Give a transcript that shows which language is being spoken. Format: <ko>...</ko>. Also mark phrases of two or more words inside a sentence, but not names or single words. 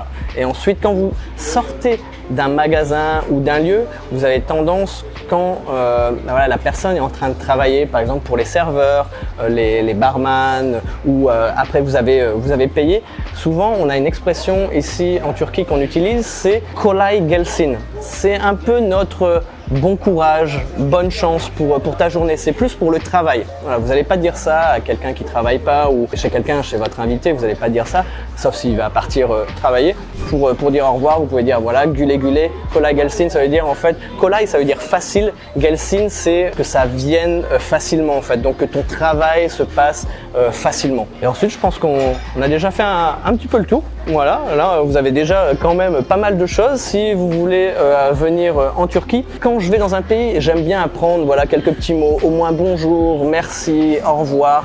<fr>Et ensuite, quand vous sortez d'un magasin ou d'un lieu, vous avez tendance, quand voilà, la personne est en train de travailler, par exemple pour les serveurs, les barman, ou après vous avez payé, souvent on a une expression ici en Turquie qu'on utilise, c'est</fr> <tr>kolay gelsin.</tr> <fr>C'est un peu notre bon courage, bonne chance pour ta journée. C'est plus pour le travail. Voilà, vous n'allez pas dire ça à quelqu'un qui ne travaille pas ou chez quelqu'un, chez votre invité, vous n'allez pas dire ça, sauf s'il va partir travailler. Pour dire au revoir, vous pouvez dire voilà,</fr> <tr>güle güle, kolay gelsin,</tr> <fr>ça veut dire en fait, kolay ça veut dire facile, gelsin c'est que ça vienne facilement en fait, donc que ton travail se passe facilement. Et ensuite, je pense qu'on a déjà fait un petit peu le tour. Voilà, là vous avez déjà quand même pas mal de choses. Si vous voulez venir en Turquie, quand je vais dans un pays, j'aime bien apprendre voilà, quelques petits mots, au moins bonjour, merci, au revoir.</fr>